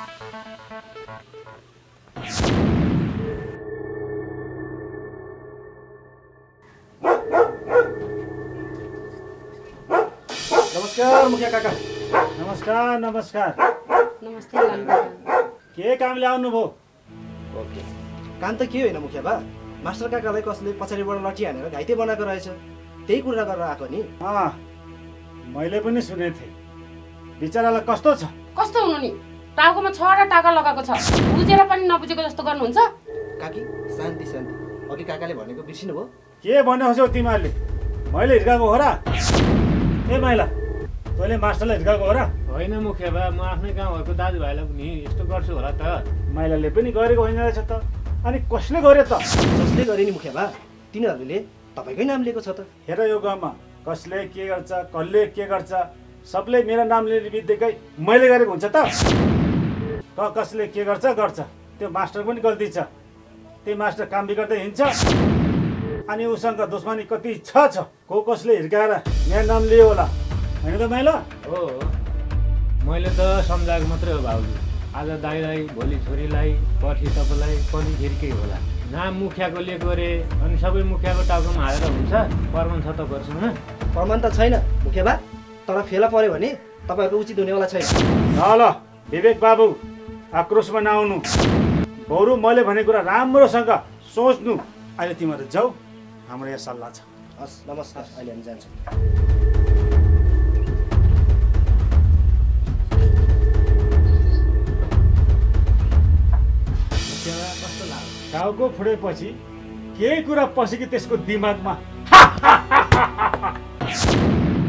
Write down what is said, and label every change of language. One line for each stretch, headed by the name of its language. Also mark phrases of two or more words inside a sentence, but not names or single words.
Nepali: नमस्कार मुखिया काका। नमस्कार नमस्कार। नमस्ते लालु काका। के कामले आउनुभयो? ओके काम त के होइन मुखिया बा, मास्टर काकालाई कसले पछाडिबाट लटी हानेर घाइते बनाएको रहेछ, त्यही कुरा गरेर आएको नि। मैले पनि सुनेको थिएँ। बिचरालाई कस्तो छ? कस्तो हुनु नि, टाउकोमा 6वटा टाका लगाएको छ, बुझेर पनि नबुझेको जस्तो गर्नुहुन्छ। काकी शान्ति शान्ति, अघि काकाले भनेको बिर्सिनु भयो? के भन्यौ तिमीहरूले? मैले हिर्काएको हो र? ए माइला, तैँले मास्टरलाई हिर्काएको हो र? होइन मुखिया बा, म आफ्नै गाउँहरूको दाजुभाइलाई पनि यस्तो गर्छु होला त। माइलाले पनि गरेको होइन रहेछ त। अनि कसले गर्यो त? जसले गरे नि मुखिया बा, तिनीहरूले तपाईँकै नाम लिएको छ त। हेर यो गाउँमा कसले के गर्छ, कसले के गर्छ, सबले मेरो नाम लिने बित्तिकै मैले गरेको हुन्छ त? कसले के गर्छ गर्छ, त्यो मास्टर पनि गल्ती छ। त्यो मास्टर काम बिगार्दै हिँड्छ, अनि उसँग दुश्मनी कति छ को कसले हिर्काएर मेरो नाम लियो होला, होइन त माइला? हो मैले त सम्झाएको मात्रै हो भाउजू। आज दाइलाई, भोलि छोरीलाई, पर्सि तपाईँलाई पनि फेरि होला। नाम मुखियाको लिएको अरे, अनि सबै मुखियाको टाउकोमा हालेर हुन्छ? प्रमाण छ तपाईँहरूसँग? प्रमाण त छैन मुखिया बा, तर फेला पर्यो भने तपाईँहरूको उचित हुनेवाला छैन। ल विवेक बाबु, आक्रोशमा नआउनु। बरु मैले भनेको कुरा राम्रोसँग सोच्नु। अहिले तिमीहरू जाऊ, हाम्रो यहाँ सल्लाह छ। हस् नमस्कार, अहिले हामी जान्छौँ। टाउको फुटेपछि केही कुरा पस्यो कि त्यसको दिमागमा?